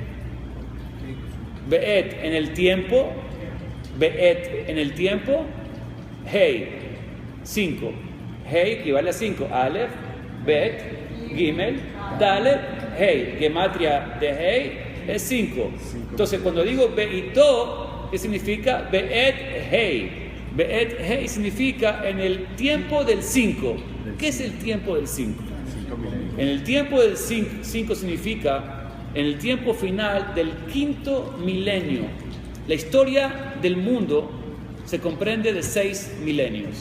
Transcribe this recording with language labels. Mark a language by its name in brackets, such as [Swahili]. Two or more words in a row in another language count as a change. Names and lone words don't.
[Spanish] Be'et en el tiempo. Be'et en el tiempo. Hei, 5. Hei equivale a 5. [Hebrew] אלף, בית, גימל, דלת, הא. [Spanish] Gematria de Hei es 5. Entonces, cuando digo Be'itó, ¿qué significa? [Hebrew] בעת הא. בעת הא [Spanish] significa en el tiempo del 5. ¿Qué es el tiempo del 5? En el tiempo del 5 significa en el tiempo final del 5.º milenio. La historia del mundo se comprende de 6 milenios.